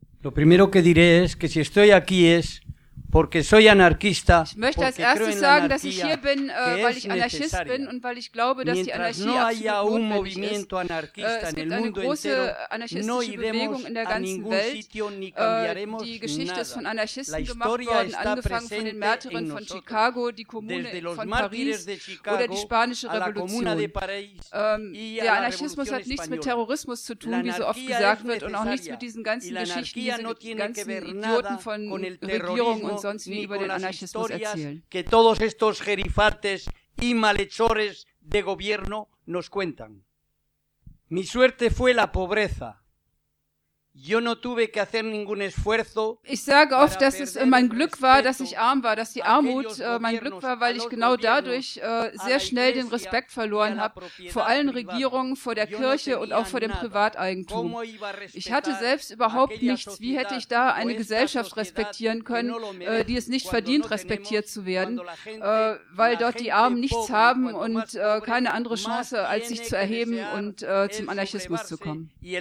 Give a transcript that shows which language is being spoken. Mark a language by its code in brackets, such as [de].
[es] Lo primero que diré es que si estoy aquí es porque soy anarquista. [de] Ich möchte als erstes sagen, dass ich hier bin, weil ich Anarchist bin und weil ich glaube, dass die Anarchie absolut notwendig ist. Es gibt eine große anarchistische Bewegung in der ganzen Welt. Die Geschichte ist von Anarchisten gemacht worden, angefangen von den Märtyrern von Chicago, die Kommune von Paris oder die Spanische Revolution. Der Anarchismus hat nichts mit Terrorismus zu tun, wie so oft gesagt wird, und auch nichts mit diesen ganzen Geschichten, diese ganzen Idioten von Regierungen und sonst wie über den Anarchismus erzählen. [es] Que todos estos jerifates y malhechores de gobierno nos cuentan. Mi suerte fue la pobreza. Yo no tuve que hacer ningún esfuerzo. [de] Ich sage oft, dass es mein Glück war, dass ich arm war, dass die Armut mein Glück war, weil ich genau dadurch sehr schnell den Respekt verloren habe vor allen Regierungen, vor der Kirche und auch vor dem Privateigentum. Ich hatte selbst überhaupt nichts. Wie hätte ich da eine Gesellschaft respektieren können, die es nicht verdient, respektiert zu werden, weil dort die Armen nichts haben und keine andere Chance, als sich zu erheben und zum Anarchismus zu kommen.